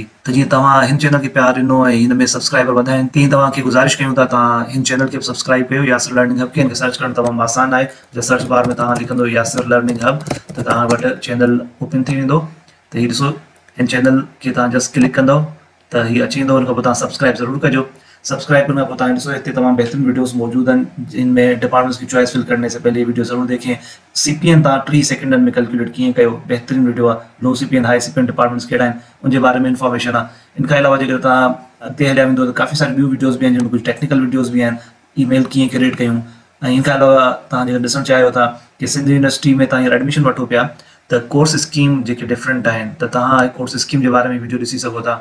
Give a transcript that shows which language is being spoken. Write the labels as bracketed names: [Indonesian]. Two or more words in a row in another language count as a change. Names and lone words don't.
[Sindhi] त जीअं तव्हां हिन चैनल खे प्यार ॾिनो ऐं हिन में सब्सक्राइबर वधा आहिनि, तीअं तव्हांखे गुज़ारिश कयूं था तव्हां हिन चैनल खे सब्सक्राइब कयो। यासिर लर्निंग हब खे हिन खे सर्च करणु तमामु आसानु आहे। जंहिं [English] search bar [Sindhi] में तव्हां लिखंदो यासिर लर्निंग हब त तव्हां वटि [English] channel open [Sindhi] थी वेंदो। त हीउ ॾिसो, हिन चैनल खे तव्हां [English] just click [Sindhi] कंदव त हीउ अची वेंदो। हुन खां पोइ तव्हां सब्सक्राइब ज़रूरु कजो। [Hindi] सब्सक्राइब करने को [Sindhi] तव्हां ॾिसो हिते तमामु बहितरीन वीडियोस [Hindi] मौजूद हैं जिनमें डिपार्टमेंट्स की चॉइस फिल करने से पहले ये वीडियो ज़रूर देखें। [Sindhi] CPN तव्हां 3 सेकंडनि में कैलकुलेट कीअं कयो, बेहतरीन वीडियो आहे। [English] low CPN, high CPN departments [Sindhi] कहिड़ा आहिनि उनजे बारे में इंफॉर्मेशन आहे। इनखां अलावा जेकर तव्हां अॻिते हलिया वेंदो त काफ़ी सारी ॿियूं वीडियोस भी आहिनि, जिनमें कुझु [English] technical videos [Sindhi] भी आहिनि, ईमेल कीअं क्रिएट कयूं। ऐं इनखां अलावा तव्हां जेकर ॾिसणु चाहियो था कि सिंध यूनिवर्सिटी में तव्हां एडमिशन वठो पिया त [English] course scheme [Sindhi] जेके डिफरेंट आहिनि, त तव्हां [English] course scheme [Sindhi] जे बारे में वीडियो ॾिसी सघो था।